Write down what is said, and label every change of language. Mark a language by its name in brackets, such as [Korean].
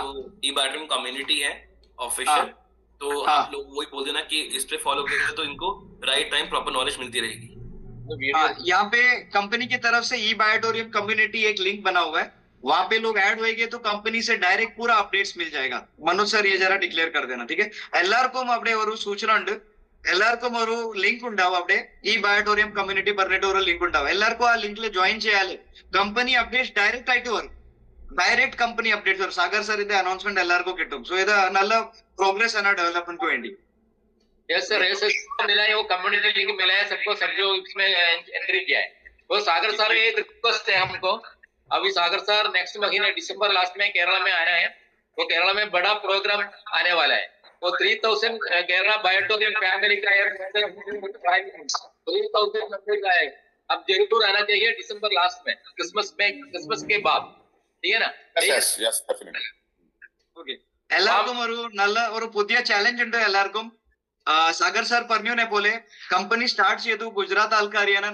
[Hindi] तो ई बाइटोरियम कम्युनिटी है ऑफिशियल। तो आप लोग वही बोल देना कि इस पे फॉलो करेंगे तो इनको राइट टाइम प्रॉपर नॉलेज मिलती रहेगी। यहाँ पे कंपनी की तरफ से ई बायोटोरियम कम्युनिटी एक लिंक बना हुआ है, वहां पे लोग ऐड होएंगे तो कंपनी से डायरेक्ट पूरा अपडेट्स मिल जाएगा। मनोज सर ये जरा डिक्लेयर कर देना, ठीक है? [Malayalam] എല്ലാവർക്കും അവിടെ ഒരു സൂചന ഉണ്ട്, എല്ലാവർക്കും ഒരു ലിങ്ക് ഉണ്ടാവും അവിടെ, ഈ ബയോട്ടോറിയം കമ്മ്യൂണിറ്റി പറഞ്ഞിട്ട് ഒരു ലിങ്ക് ഉണ്ടാവും. എല്ലാവർക്കും ആ ലിങ്കിൽ ജോയിൻ ചെയ്യാല് കമ്പനി അപ്ഡേറ്റ്സ് ഡയറക്റ്റ് ആയിട്ട് വരും. ഡയറക്റ്റ് കമ്പനി അപ്ഡേറ്റ്സ് വരും. സാഗർ സർ ഇതിന്റെ അനൗൺസ്മെന്റ് എല്ലാവർക്കും കിട്ടും. സോ ഇത് നല്ല പ്രോഗ്രസ് ആണ് डेवलपमेंट വേണ്ടി. [Hindi] यस सर, मिला है, वो कम्युनिटी लिंक मिला है सबको, सब जो इसमें एंट्री किया है। तो सागर सर एक रिक्वेस्ट है हमको, अभी सागर सर नेक्स्ट महीने दिसंबर लास्ट में केरला में आना है। तो केरला में बड़ा प्रोग्राम आने वाला है। तो 3000 केरला बायोटोरियम फैमिली का 3000 मेंबर का है। अब जरूर आना चाहिए दिसंबर लास्ट में, क्रिसमस के बाद, ठीक है ना? [English] yes, definitely. [Malayalam] ഓക്കെ, എല്ലാവർക്കും ഒരു നല്ല ഒരു പുതിയ ചാലഞ്ച് ഉണ്ട് എല്ലാവർക്കും. സാഗർ സാർ പറഞ്ഞ പോലെ കമ്പനി സ്റ്റാർട്ട് ചെയ്തു ഗുജറാത്ത് ആൾക്കാരെയാണ്.